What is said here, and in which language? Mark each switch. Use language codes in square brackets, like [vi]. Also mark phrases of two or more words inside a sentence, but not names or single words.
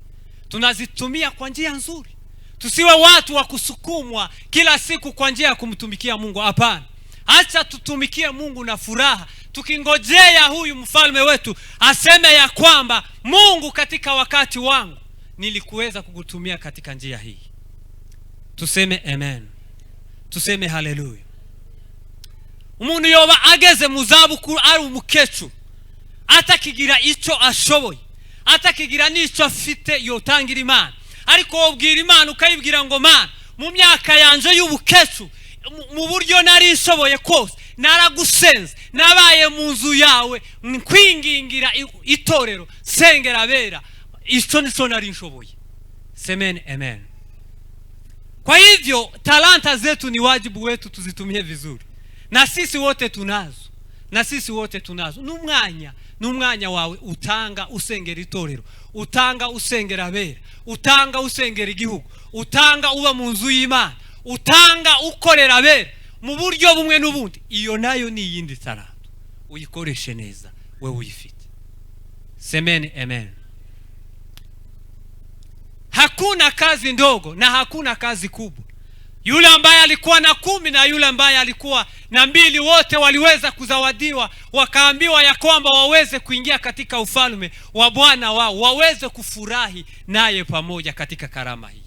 [sw] Tunazitumia kwa njia nzuri? Tusiwe watu wa kusukumwa kila siku kwa njia ya kumtumikia Mungu. Hapana. Acha tutumikie Mungu na furaha, tukingojea huyu mfalme wetu aseme ya kwamba Mungu, katika wakati wangu nilikuweza kukutumia katika njia hii. Tuseme amen. Tuseme haleluya. [rn] Umuntu yoba ageze mu zabukuru ari umukecuru, atakigira icyo ashoboye, atakigira n'icyo afite yotangira Imana, ariko wobwira Imana ukayibwira ngo Mana, mu myaka yanje y'ubukecuru, mu buryo nari nshoboye kose naragusenze, nabaye mu nzu yawe nkwingingira itorero, sengera bera, icyo nico nari nshoboye. [sw] Semeni amen. Kwa hivyo talanta zetu ni wajibu wetu tuzitumie vizuri, na sisi wote tunazo. [rn] N'umwanya n'umwanya wawe utanga usengera itorero, utanga usengera abera, utanga usengera igihugu, utanga uba mu nzu y'Imana, utanga ukorera abera mu buryo bumwe n'ubundi. Iyo nayo ni yindi talanta, uyikoreshe neza wewe uyifite. [sw] Semeni amen. Hakuna kazi ndogo na hakuna kazi kubwa. Yule ambaye alikuwa na 10 na yule ambaye alikuwa na 2 wote waliweza kuzawadiwa, wakaambiwa ya kwamba waweze kuingia katika ufalme wa Bwana wao, waweze kufurahi naye pamoja katika karama hii.